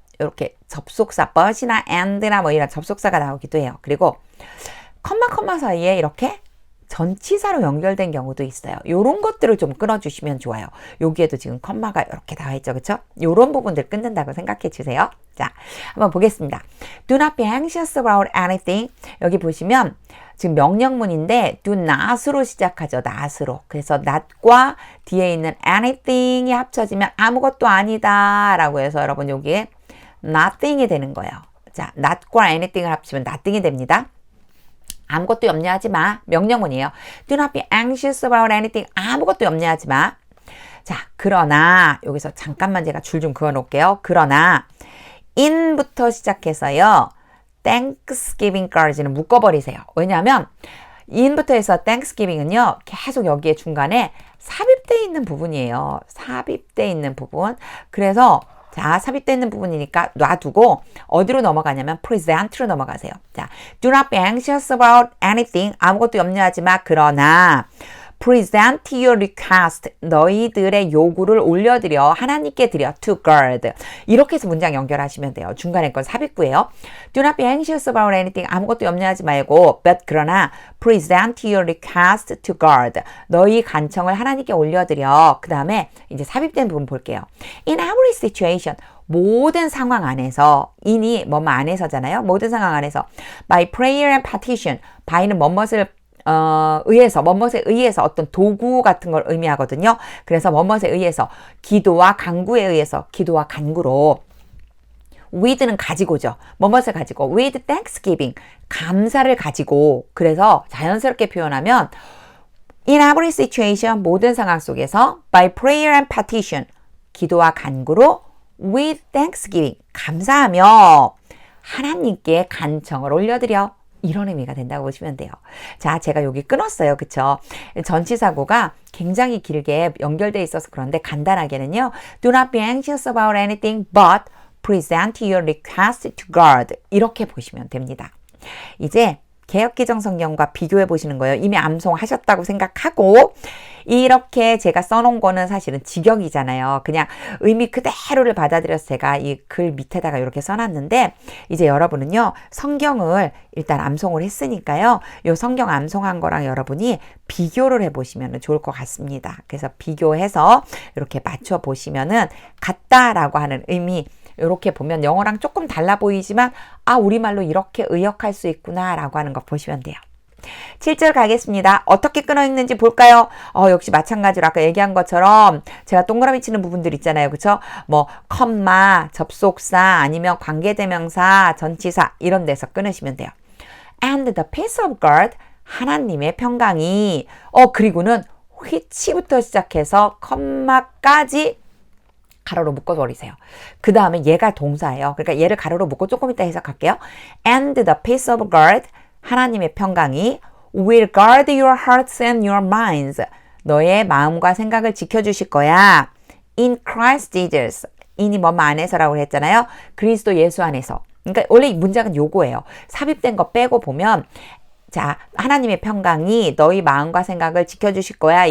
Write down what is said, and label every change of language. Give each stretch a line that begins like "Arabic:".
Korean: 이렇게 접속사, but이나 and나 뭐 이런 접속사가 나오기도 해요. 그리고 컴마 사이에 이렇게 전치사로 연결된 경우도 있어요. 요런 것들을 좀 끊어주시면 좋아요. 여기에도 지금 컴마가 이렇게 나와 있죠. 그쵸? 요런 부분들 끊는다고 생각해 주세요. 자, 한번 보겠습니다.
English: Do not be anxious about anything.
Korean: 여기 보시면 지금 명령문인데 do not으로 시작하죠. not으로. 그래서 not과 뒤에 있는 anything이 합쳐지면 아무것도 아니다 라고 해서 여러분 여기에 nothing이 되는 거예요. 자, not과 anything을 합치면 nothing이 됩니다. 아무것도 염려하지 마. 명령문이에요.
English: Do not be anxious about anything.
Korean: 아무것도 염려하지 마. 자, 그러나 여기서 잠깐만 제가 줄 좀 그어 놓을게요. 그러나 in부터 시작해서요, Thanksgiving까지는 묶어버리세요. 왜냐하면 in부터 해서 Thanksgiving은요, 계속 여기에 중간에 삽입되어 있는 부분이에요. 삽입되어 있는 부분. 그래서 자, 삽입되어 있는 부분이니까 놔두고 어디로 넘어가냐면 present로 넘어가세요.
English: 자, do not be anxious about anything.
Korean: 아무것도 염려하지 마. 그러나
English: present your request.
Korean: 너희들의 요구를 올려드려. 하나님께 드려.
English: to God.
Korean: 이렇게 해서 문장 연결하시면 돼요. 중간에 건 삽입구예요.
English: Do not be anxious about anything.
Korean: 아무것도 염려하지 말고
English: but
Korean: 그러나
English: present your request to God.
Korean: 너희 간청을 하나님께 올려드려. 그 다음에 이제 삽입된 부분 볼게요.
English: In every situation.
Korean: 모든 상황 안에서, in이 뭐뭐 안에서잖아요. 모든 상황 안에서
English: by prayer and petition.
Korean: by는 뭐뭇을 뭐뭇에 의해서 어떤 도구 같은 걸 의미하거든요. 그래서 뭐뭇에 의해서, 기도와 간구에 의해서, 기도와 간구로, with는 가지고죠. 뭐뭇을 가지고,
English: with thanksgiving,
Korean: 감사를 가지고. 그래서 자연스럽게 표현하면
English: in every situation,
Korean: 모든 상황 속에서
English: by prayer and petition,
Korean: 기도와 간구로
English: with thanksgiving.
Korean: 감사하며 하나님께 간청을 올려드려. 이런 의미가 된다고 보시면 돼요. 자, 제가 여기 끊었어요. 그쵸? 전치사구가 굉장히 길게 연결되어 있어서 그런데 간단하게는요. Do not be anxious about anything but present your request to God. 이렇게 보시면 됩니다. 이제 개역개정성경과 비교해 보시는 거예요. 이미 암송하셨다고 생각하고 이렇게 제가 써놓은 거는 사실은 직역이잖아요. 그냥 의미 그대로를 받아들여서 제가 이 글 밑에다가 이렇게 써놨는데 이제 여러분은요. 성경을 일단 암송을 했으니까요. 이 성경 암송한 거랑 여러분이 비교를 해보시면 좋을 것 같습니다. 그래서 비교해서 이렇게 맞춰보시면은 같다라고 하는 의미 이렇게 보면 영어랑 조금 달라 보이지만 아 우리말로 이렇게 의역할 수 있구나 라고 하는 거 보시면 돼요. 7절 가겠습니다. 어떻게 끊어 읽는지 볼까요? 역시 마찬가지로 아까 얘기한 것처럼 제가 동그라미 치는 부분들 있잖아요. 그쵸? 뭐 컴마, 접속사 아니면 관계대명사, 전치사 이런 데서 끊으시면 돼요.
English: And the peace of God
Korean: 하나님의 평강이 그리고는 which부터 시작해서 컴마까지 가로로 묶어버리세요. 그 다음에 얘가 동사예요. 그러니까 얘를 가로로 묶고 조금 이따 해석할게요.
English: And the peace of God,
Korean: 하나님의 평강이
English: will guard your hearts and your minds.
Korean: 너의 마음과 생각을 지켜주실 거야.
English: In Christ Jesus.
Korean: in이 뭐뭐 안에서라고 했잖아요. 그리스도 예수 안에서. 그러니까 원래 이 문장은 요거예요. 삽입된 거 빼고 보면 자, 하나님의 평강이 너희 마음과 생각을 지켜주실 거야.